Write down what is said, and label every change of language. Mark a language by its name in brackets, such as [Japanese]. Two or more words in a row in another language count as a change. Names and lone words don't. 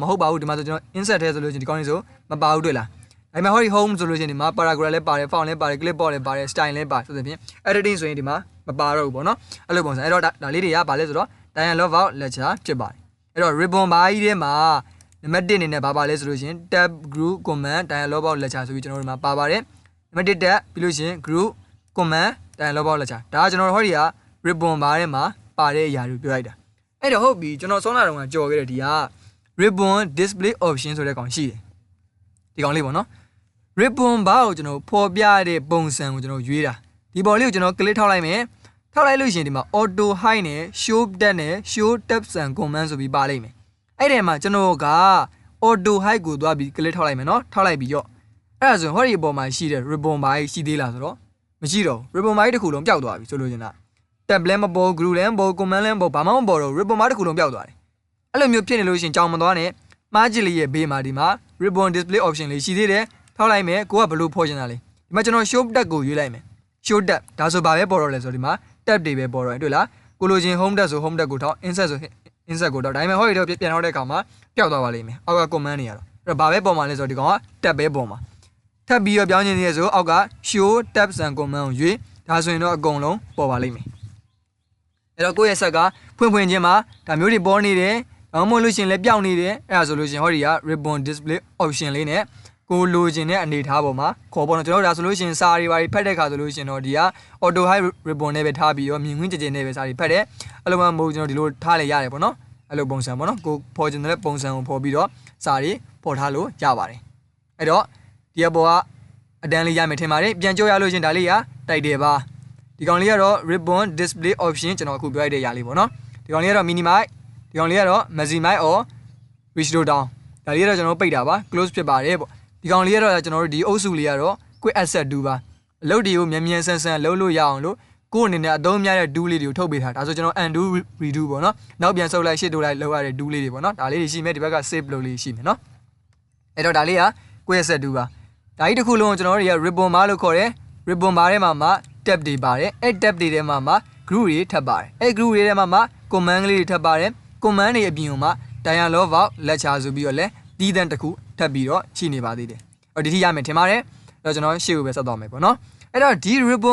[Burmese] ဟုတ်ပါဘူးဒီမှာဆိုကျွန်တော် insert ထဲဆိုလို့ရှိရင်ဒီကောင်းလေးဆိုမပါဘူးတွေ့လားဒါပေမဲ့ဟောဒီ home ဆိုလို့ရှိရင်ဒီမှာ paragraph လည်းပါတယ် font လည်းပါတယ် clipboard လည်းပါတယ် style လည်းပါတယ်ဆိုတဲ့ဖြင့် editing ဆိုရင်ဒီမှာမပါတော့ဘူးပေါ့နော်အဲ့လိုပုံစံအဲ့တော့ဒါ လေးတွေကဘာလဲဆိုတော့ [English] dialog box lecture [Burmese] ဖြစ်ပါတယ်အဲ့တော့ [English] ribbon bar [Burmese] ကြီးထဲမှာနံပါတ်1အနေနဲ့ဘာပါလဲဆိုလို့ရှိရင် [English] tab group command dialog box lecture [Burmese] ဆိုပြီးကျွန်တော်တို့မှာ ပါပါတယ်နံပါတ်1 tab ပြီးလို့ရှိရင် [English] group command dialog box lecture [Burmese] ဒါကကျွန်တော်တို့ဟောဒီက [English] ribbon bar [Burmese] ထဲမှာပါတဲ့အရာတွေပြောလိုက်တာအဲ့တော့ဟုတ်ပြီကျွန်တော်စောနာတုန်းကကြော်ခဲ့တဲ့ဒီက [English] ribbon display option [Burmese] ဆိုတဲ့ကောင်ရှိတယ်ဒီကောင်လေးပေါ့နော် [English] ribbon bar [Burmese] ကိုကျွန်တော်ဖော်ပြတဲ့ပုံစံကိုကျွန်တော်ရွေးတာဒီပေါ်လေးကိုကျွန်တော် click ထောက်လိုက်မယ်ထောက်လိုက်လို့ရှိရင်ဒီမှာ [English] auto hide [Burmese] နဲ့ [English] show tab [Burmese] နဲ့ [English] show tabs and command [Burmese] ဆိုပြီးပါလိမ့်မယ်အဲ့ဒီမှာကျွန်တော်က [English] auto hide [Burmese] ကိုသွားပြီး click ထောက်လိုက်မယ်နော်ထောက် လိုက်ပြီးရောအဲ့ဒါဆိုရင်ဟောဒီအပေါ်မှာရှိတဲ့ [English] ribbon bar [Burmese] ရှိသေးလားဆိုတော့မရှိတော့ [English] ribbon bar [Burmese] တစ်ခုလုံးပျောက်သွားပြီဆိုလို့ရှင်လား tab လည်းမပေါ် group လည်းမပေါ် command လည်းမပေါ်ဘာမှမပေါ်တော့ [English] ribbon bar [Burmese] တစ်ခုလုံးပျောက်သွားတယ်အဲ့လိုမျိုးဖြစ်နေလို့ရှိရင်ကြောင်မသွားနဲ့မှားကြည့်လေးရဲ့ဘေးမှာဒီမှာ [English] ribbon display option [Burmese] လေးရှိသေးတယ်ထောက်လိုက်မယ်ကိုကဘလို့ဖော်ချင်တာလဲဒီမှာကျွန်တော် [English] show tab [Burmese] ကိုရွေးလိုက်မယ် [English] show tab [Burmese] ဒါဆိုဘာပဲပေါ်တော့လဲဆိုဒီမှာ tab တွေပဲပေါ်တော့တွေ့လားကိုလိုချင် [English] home tab [Burmese] ဆို [English] home tab [Burmese] ကိုထောက် insert ဆို insert ကိုထောက်ဒါပေမဲ့ဟောဒီတော့ပြန်ထောက်တဲ့အခါမှာပျောက်သွားပါလိမ့်မယ်အောက်က command တွေရတော့အဲ့တော့ဘာပဲပေါ်မှာလဲဆိုတော့ဒီကောင်က tab ပဲပေါ်မှာထ ပ်ပြီးတော့ပြောင်းချင်သေးရဆိုအောက်က [English] show tabs and command [Burmese] ကိုရွေးဒါဆိုရင်တော့အကုန်လုံးပေါ်ပါလိမ့်မယ်အဲ့တော့ကိုယ့်ရဲ့ဆက်ကဖွင့်ချင်းမှာဒါမျိုးတွေပေါ်နေတယ်ဘာမှမလို့ရှင်လည်းပျောက်နေတယ်အဲ့ဒါဆိုလို့ရှင်ဟောဒီက [English] ribbon display option [Burmese] လေးနဲ့ကိုလိုချင်တဲ့အနေထားပေါ်မှာခေါ်ပေါ်တော့ကျွန်တော်ဒါဆိုလို့ရှင်စာတွေပါဖတ်တဲ့ခါဆိုလို့ရှင်တော့ဒီက [English] auto hide ribbon [Burmese] နဲ့ပဲထားပြီးတော့မြင်ကွင်းကြင်နဲ့ပဲစာတွေဖတ်တယ်အဲ့လိုမှမဟုတ်ကျွန်တော်ဒီလိုထားလေရတယ်ပေါ့နော်အဲ့လိုပုံစံပေါ့နော်ကိုဖော်ချင် တဲ့ပုံစံကိုဖော်ပြီးတော့စာတွေပေါ်ထားလို့ရပါတယ်အဲ့တော့ဒီအပေါ်ကအတန်းလေးရမယ်ထင်ပါတယ်ပြန်ကြောရလို့ရှင်ဒါလေးကတိုက်တယ်ပါဒီကောင်လေးကတော့ [English] ribbon display option [Burmese] ကျွန်တော်အခုပြောရတဲ့ຢာလေးပေါ့နော်ဒီကောင်လေးကတော့ minimize ဒီကောင်လေးကတော့ [English] maximize or restore down [Burmese] ဒါလေးကတော့ကျွန်တော်ပိတ်တာပါ close ဖြစ်ပါတယ်ပေါ့ဒီကောင်လေးကတော့ကျွန်တော်တို့ဒီအုပ်စုလေးကတော့ [English] quick access do [Burmese] ပါအလုပ်တွေကိုမြန်မြန်ဆန်ဆန်လုပ်လို့ရအောင်လို့ကိုယ့်အနေနဲ့အသုံးများတဲ့ do လေးတွေကိုထုတ်ပေးထားဒါဆိုကျွန်တော် [English] undo redo [Burmese] ပေါ့နော်နောက်ပြန်ဆုပ်လိုက်ရှစ်တိုးလိုက်လုပ်ရတဲ့ do လေးတွေပေါ့နော်ဒါလေးတွေရှိမယ်ဒီဘက်က save လုပ်လေးရှိမယ်နော်အဲ့တော့ဒါလေးက [English] quick access [Burmese] do ပါဒါကြီးတစ်ခုလုံးကျွန်တော်တို့တွေက [English] ribbon bar [Burmese] လို့ခေါ်တယ် [English] ribbon bar [Burmese] ထဲမှာမှ tab တွေပါတယ်အဲ့ tab တွေထဲမှာမှ group တွေထပ်ပါတယ်အဲ့ group တွေထဲမှာမှ command ကလေးတွေထပ်ပါတယ် command တွေအပြင်မှာ [English] dialog box lecture [Burmese] ဆိုပြီးတော့လဲတီးတန်းတစ်ခုထပ်ပြီးတော့ရှိနေပါသေးတယ်အဲ့ဒီထိရမယ်ထင်ပါတယ်အဲ့တော့ကျွန်တော်ရှေ့ကိုပဲဆက်သွားမယ်ပေါ့နော်အဲ့တော့ဒီ ribbon